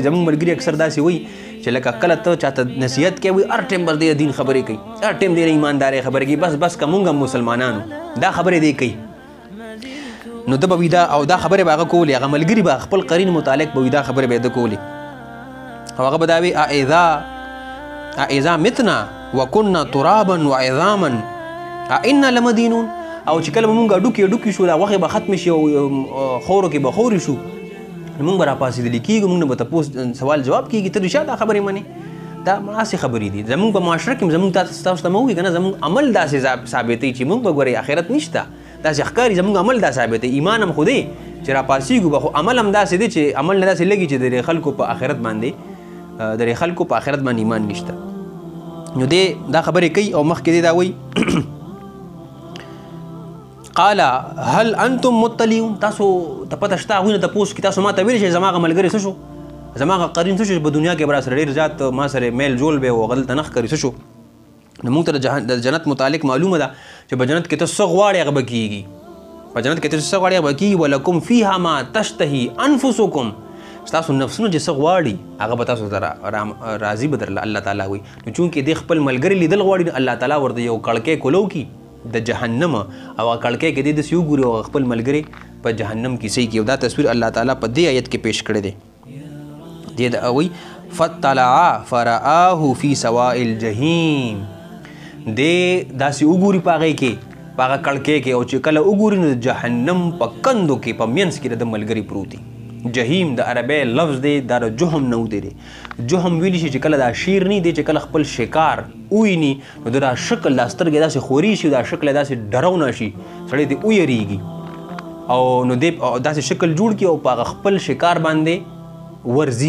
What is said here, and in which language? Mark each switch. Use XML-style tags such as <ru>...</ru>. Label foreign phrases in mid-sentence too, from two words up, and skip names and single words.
<ps>زموږ ملګري اکثر داسې وایي چې لکه کله ته چاته نصیحت کوي هر ټایم بس دی دین خبرې کوي، هر ټایم دی ایماندارۍ خبرې کوي، بس که موږ هم مسلمانانو دا خبرې دی کوي. نو ده به وي دا او دا خبرې به هغه کولې، هغه ملګري به خپل قرین متعلق به وي دا خبرې به یې ده کولې او هغه به دا وي</ps> <ar>اذا متنا وكنا ترابا وعظاما ائنا لمدینون،</ar> <ps>او چې کله به مونږ ډوکې شو، دا غوښې به ختمې شي او خورو کې به خورې شو، نو مونږ به راپاسېدلي کېږو، مونږ نه به تپوس سوال جواب کېږي، ته رښتیا دا خبرې منې؟ دا هسې خبرې دي. زمونږ په معاشره کې زمونږ تاسو ته مه ووایي که نه، زمونږ عمل داسې ثابتوي چې مونږ به ګورئ آخرت نشته، داسې ښکاري زمونږ عمل دا ثابتوي. ایمان هم خو دی چې راپاسېږو به، خو عمل هم داسې دی چې عمل نه داسې لګي چې د خلکو په آخرت باندې ایمان نشته. نو دی دا خبرې کوي او مخکې دی دا وایي</ps> <ar>قال هل انتم مطلعون،</ar> <ps>تاسو ته پته شته هغوی نه تپوس کړي، تاسو ما ته ویلې شئ زما هغه ملګری څه شو، زما هغه قرین څه شو، په دنیا کې به راسره ډېر زیات ما سره میل جول به و، هغه دلته نه ښکاري څه شو. نو موږ ته د جنت متعلق معلومه ده چې په جنت کې ته څه غواړې هغه به کېږي، په جنت کې ته څه غواړې هغه به کېږي.</ps> <ar>ولکم فیها ما تشتهي انفسکم،</ar> <ps>ستاسو نفسونه چې څه غواړي هغه به تاسو ته راضي به درله الله تعالی وایي. نو چونکې دې خپل ملګري لیدل غواړي نو الله تعالی ورته یو کړکۍ کولو کی د جهنم او هغه کړکۍ کې دې داسې وګوري او خپل ملګري په جهنم کې صحیح کړي. دا تصویر الله تعالی په دې آیت کې پیش کړی دی. دې وایي</ps> <ar>فطلع فرآه فی سواء الجحیم.</ar> <ps>دې داسې وګوري په هغې کې په هغه کړکۍ کې او چې کله وګوري نو د جهنم په کندو کې په منځ کې د ملګري پروت دي. جهیم د عربی لفظ دی دا د جهم نه وتی دی. جهم ویلی شي چې کله دا شیر نه دی چې کله خپل شکار وویني نو دا شکل دا سترګې داسې خوري شي دا شکل داسې ډرونه شي سړی دې ویریږي او نو دې داسې شکل جوړ کړي او په هغه خپل شکار باندې ورځي.</ps>